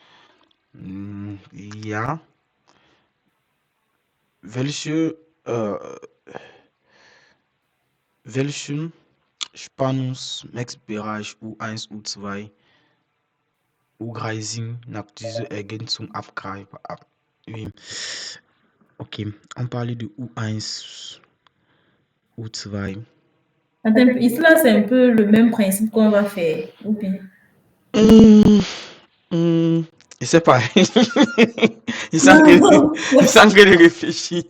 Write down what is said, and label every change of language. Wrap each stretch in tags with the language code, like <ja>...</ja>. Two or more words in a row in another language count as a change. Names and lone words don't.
<de>Ja. Welchen Spannungsbereich U1, U2, U3 sind nach dieser Ergänzung abgreifbar?</de> <fr>Oui. Ok, on parlait de U1, U2. Attends, ici, là, c'est un peu le même principe qu'on va faire. Ou bien? Je sais pas. Il sent que réfléchir.</fr>